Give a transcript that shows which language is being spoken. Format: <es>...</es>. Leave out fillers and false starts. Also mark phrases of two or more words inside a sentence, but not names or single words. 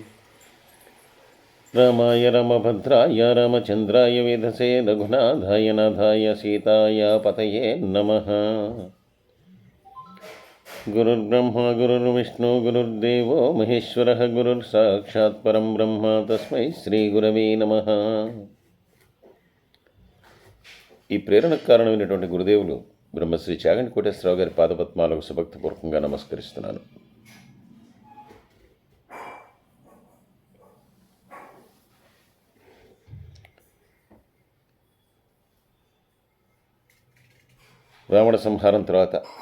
<sa>रामाय रामभद्राय रामचन्द्राय वेधसे रघुनाथाय नाथाय सीताय पतये नमः। गुरुर्ब्रह्मा गुरुर्विष्णु गुरुर्देवो महेश्वरः गुरुर्साक्षात् परं ब्रह्म तस्मै श्रीगुरवे नमः।</sa> <te>ఈ ప్రేరణకు కారణమైనటువంటి గురుదేవులు బ్రహ్మశ్రీ చాగంటి కోటేశ్వరరావు గారి పాదపద్మాలకు సుభక్తిపూర్వకంగా నమస్కరిస్తున్నాను. రావణ సంహారం తర్వాత</te>